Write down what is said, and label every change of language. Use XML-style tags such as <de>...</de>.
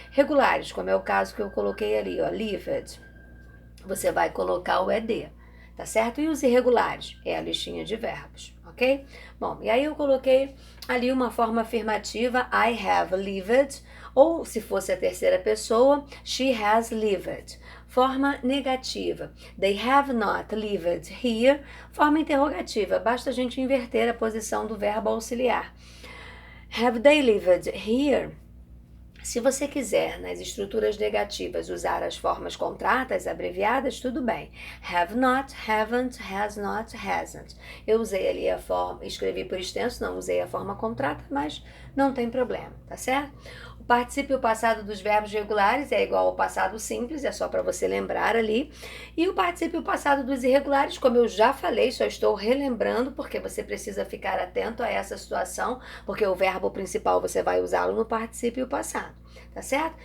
<pt>Regulares, como é o caso que eu coloquei ali, ó, lived, você vai colocar o ed, tá certo? E os irregulares, é a listinha de verbos, ok? Bom, e aí eu coloquei ali uma forma afirmativa,</pt> <en>I have lived,</en> <pt>ou se fosse a terceira pessoa,</pt> <en>she has lived.</en> <pt>Forma negativa,</pt> <en>they have not lived here.</en> <pt>Forma interrogativa, basta a gente inverter a posição do verbo auxiliar.</pt> <en>Have they lived here?</en> <pt>Se você quiser, nas estruturas negativas, usar as formas contratas abreviadas, tudo bem.</pt> <en>Have not, haven't, has not, hasn't.</en> <pt>Eu usei ali a forma, escrevi por extenso, não usei a forma contrata, mas não tem problema, tá certo? O particípio passado dos verbos regulares é igual ao passado simples, é só para você lembrar ali. E o particípio passado dos irregulares, como eu já falei, só estou relembrando, porque você precisa ficar atento a essa situação, porque o verbo principal você vai usá-lo no particípio passado, tá certo?</pt>